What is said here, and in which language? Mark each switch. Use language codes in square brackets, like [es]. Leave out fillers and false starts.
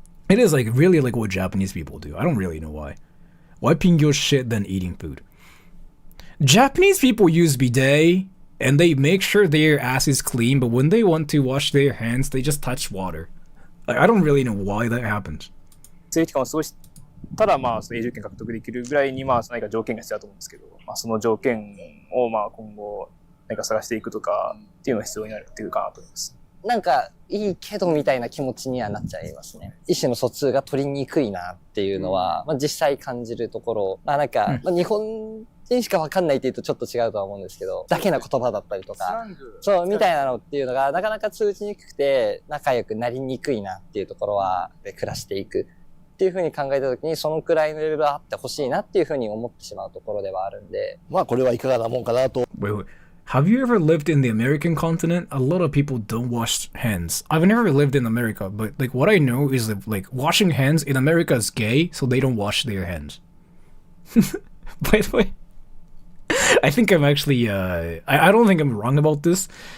[en] It is like really like what Japanese people do. I don't really know why. Wiping your shit then eating food. Japanese people use bidet and they make sure their ass is clean, but when they want to wash their hands, they just touch water. Like, I don't really know why that happens. [ja] ただまあ永住権獲得できるぐらいにまあ何か条件が必要だと思うんですけど、まあその条件をまあ今後何か探していくとかっていうのが必要になるっていうかなと思います。なんかいいけどみたいな気持ちにはなっちゃいますね。意思の疎通が取りにくいなっていうのは、まあ、実際感じるところ、まあなんか、まあ、日本人しかわかんないっていうとちょっと違うとは思うんですけど、だけな言葉だったりとか、そうみたいなのっていうのがなかなか通じにくくて仲良くなりにくいなっていうところは暮らしていく。っていう風に考えたときにそのくらいのレベルあってほしいなっていう風に思ってしまうところではあるんで、まあこれはいかがなもんかなと。 [en] Wait. Have you ever lived in the American continent? A lot of people don't wash hands. I've never lived in America, but like what I know is that like washing hands in America is gay, so they don't wash their hands. By the way, I think I'm actually I don't think I'm wrong about this.